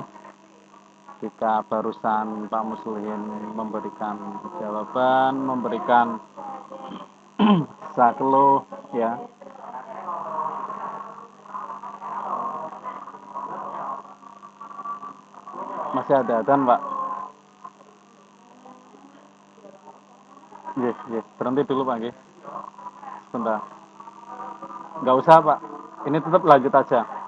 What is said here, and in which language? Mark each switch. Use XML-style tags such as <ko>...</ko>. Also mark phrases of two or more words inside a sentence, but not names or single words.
<id>Jika barusan Pak Muslim memberikan jawaban, memberikan saklo ya, masih ada adzan Pak.</id> <jv>Nggih, nggih.</jv> <id>Berhenti dulu Pak nggih. Sebentar. Nggak usah Pak. Ini tetap lanjut aja.</id>